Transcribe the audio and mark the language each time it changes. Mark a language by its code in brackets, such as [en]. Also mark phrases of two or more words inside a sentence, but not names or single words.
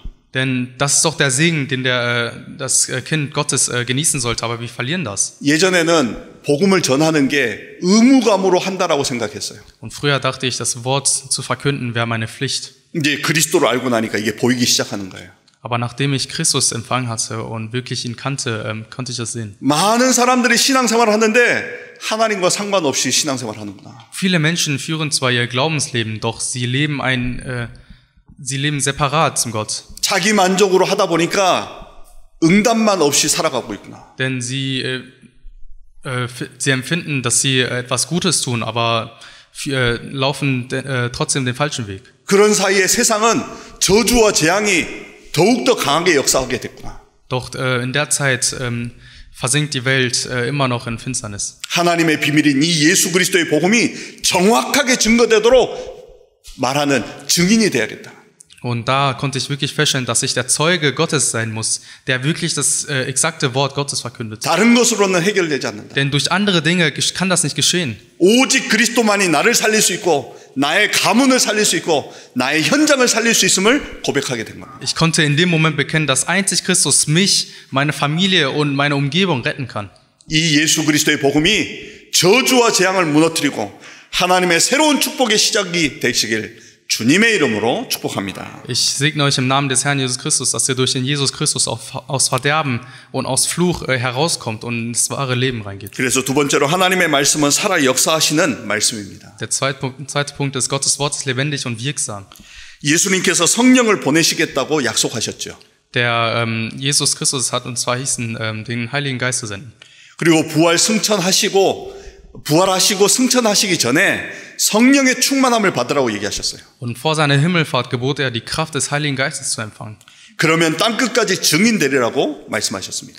[de] Denn das ist doch der Segen, den das Kind Gottes genießen sollte, aber wir verlieren das. [ko] 예전에는 복음을 전하는 게 의무감으로 한다라고 생각했어요. [de] Und früher dachte ich, das Wort zu verkünden wäre meine Pflicht. [ko] 이제 그리스도를 알고 나니까 이게 보이기 시작하는 거예요. [de] Aber nachdem ich Christus empfangen hatte und wirklich ihn kannte, konnte ich das sehen. [ko] 많은 사람들이 신앙생활을 하는데 하나님과 상관없이 신앙생활을 하는구나. [de] Viele Menschen führen zwar ihr Glaubensleben, doch sie leben separat zum Gott. [ko] 자기 만족으로 하다 보니까 응답만 없이 살아가고 있구나. [de] Denn sie empfinden, dass sie etwas Gutes tun, aber laufen trotzdem den falschen Weg. [ko] 그런 사이에 세상은 저주와 재앙이 더욱더 강하게 역사하게 됐구나. [de] Doch in der Zeit versinkt die Welt immer noch in Finsternis. [ko] 하나님의 비밀인 이 예수 그리스도의 복음이 정확하게 증거되도록 말하는 증인이 돼야겠다. [de] Und da konnte ich wirklich feststellen, dass ich der Zeuge Gottes sein muss, der wirklich das exakte Wort Gottes verkündet. [ko] 다른 것으로는 해결되지 않는다. [de] Denn durch andere Dinge kann das nicht geschehen. [ko] 오직 그리스도만이 나를 살릴 수 있고 나의 가문을 살릴 수 있고 나의 현장을 살릴 수 있음을 고백하게 된 겁니다. [de] Ich konnte in dem Moment bekennen, dass einzig Christus mich, meine Familie und meine Umgebung retten kann. [ko] 이 예수 그리스도의 복음이 저주와 재앙을 무너뜨리고 하나님의 새로운 축복의 시작이 되시길 주님의 이름으로 축복합니다. [de] Ich segne euch im Namen des Herrn Jesus Christus, dass ihr durch den Jesus Christus aus Verderben und aus Fluch herauskommt und ins wahre Leben reingeht. [ko] 그래서 두 번째로 하나님의 말씀은 살아 역사하시는 말씀입니다. [de] Der zweite Punkt ist, Gottes Wort ist lebendig und wirksam. [ko] 예수님께서 성령을 보내시겠다고 약속하셨죠. [de] Der Jesus Christus hat uns verheißen, den Heiligen Geist zu senden. [ko] 그리고 부활 승천하시고 부활하시고 승천하시기 전에 성령의 충만함을 받으라고 얘기하셨어요. [de] Und vor seiner Himmelfahrt gebot er, die Kraft des Heiligen Geistes zu empfangen. [ko] 그러면 땅끝까지 증인되리라고 말씀하셨습니다.